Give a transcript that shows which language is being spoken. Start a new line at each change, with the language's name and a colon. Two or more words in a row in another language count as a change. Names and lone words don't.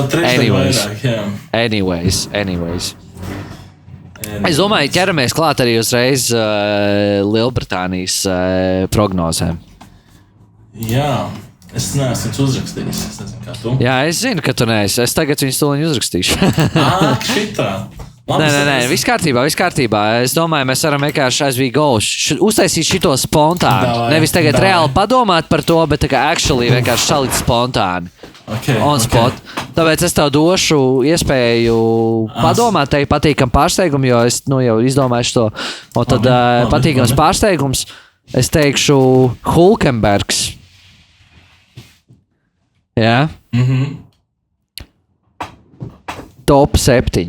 Latvian: Es domāju, ķeramies klāt arī uzreiz Lielbritānijas prognozēm. Jā. Es neesmu uzrakstījis. Es nezinu, kā tu. Jā, es zinu, ka tu neesi. Es tagad viņus tūliņ uzrakstīšu. Šitā. Nē, viss kārtībā. Es domāju, mēs varam vienkārši
English: as we go.
Latvian: Uztaisīt šito spontāni. Nevis tagad reāli padomāt par to, bet tā kā actually vienkārši salikt spontāni.
English: On spot.
Latvian: Tāpēc es tev došu iespēju padomāt, teikt patīkam pārsteigumu, jo es jau izdomāšu to. Un tad patīkams pārsteigums, es teikšu Hulkenbergs. Jā? Top 7.